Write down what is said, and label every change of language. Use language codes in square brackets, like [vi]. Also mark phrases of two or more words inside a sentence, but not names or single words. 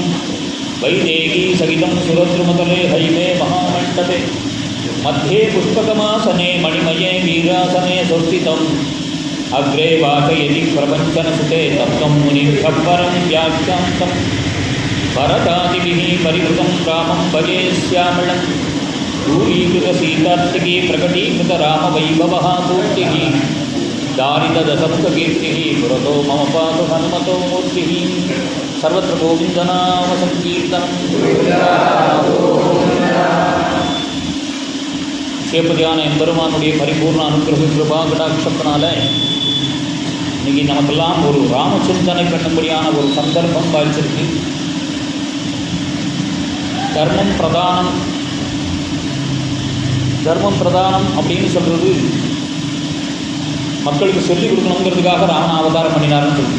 [sa] वैदेही सहितं सुरद्रुमतले हैमे महामण्डपे मध्ये पुष्पकमासने मणिमये वीरासने सुस्थितम् अग्रे वाचयति प्रपञ्चनसुते तत्त्वं मुनिभ्यः परं व्याख्यान्तं भरतादिभिः परिवृतं रामं भजे श्यामलं दूरीकृतसीतार्तिकी प्रकटीकृतरामवैभवः पूर्तिः दारितदशमुखकीर्तिः पुरतो मम पातु हनुमतो मूर्तिः. सर्वत्र गोविन्दनाम संकीर्तनं. [ta] சேப்பதியான எம்பெருமானுடைய பரிபூர்ண அனுகிரக கிருபா கடாட்சத்தினால இன்னைக்கு நமக்கெல்லாம் ஒரு ராமச்சிந்தனை பண்ணும்படியான ஒரு சந்தர்ப்பம் வாய்ச்சிருக்கு. தர்மம் பிரதானம் அப்படின்னு சொல்கிறது மக்களுக்கு சொல்லிக் கொடுக்கணுங்கிறதுக்காக ராமன் அவதாரம் பண்ணினார்னு சொல்லுது.